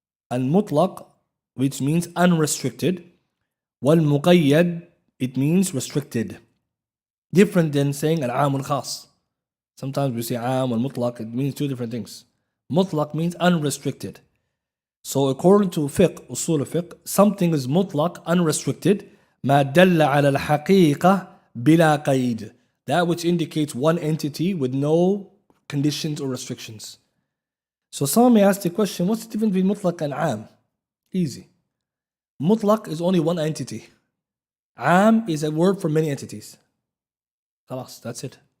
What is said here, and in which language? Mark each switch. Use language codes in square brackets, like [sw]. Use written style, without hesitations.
[en] Al-mutlaq, which means unrestricted. Wal-muqayyad, it means restricted. Different than saying al-aam al-khas. Sometimes we say aam al-mutlaq, it means two different things. Mutlaq means unrestricted. So according to fiqh, usul fiqh, something is mutlaq, unrestricted. [ar] ما دل على الحقيقة بلا قيد. [en] That which indicates one entity with no conditions or restrictions. So someone may ask the question, what's the difference between mutlaq and aam? Easy. Mutlaq is only one entity. Aam is a word for many entities. Khalas, that's it.